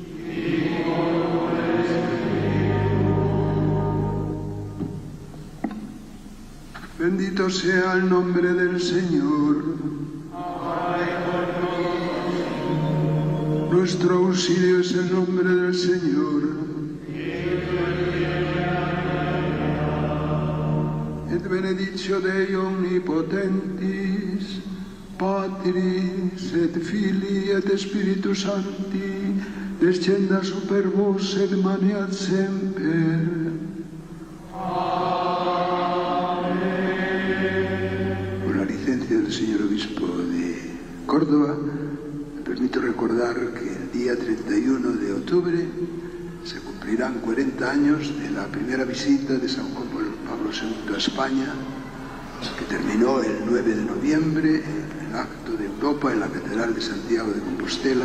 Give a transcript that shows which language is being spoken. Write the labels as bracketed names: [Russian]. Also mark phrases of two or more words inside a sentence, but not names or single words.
[Spanish] Bendito sea el nombre del Señor. Nuestro auxilio es el nombre del Señor. [Latin] Et benedictio Dei omnipotentis, Patris et Filii et Spiritus Sancti, descenda super vos et maneat semper. [Spanish] Con la licencia del señor obispo de Córdoba, me permito recordar que el día 31 de octubre se cumplirán 40 años de la primera visita de San Juan Pablo II a España, que terminó el 9 de noviembre en el acto de Europa en la Catedral de Santiago de Compostela.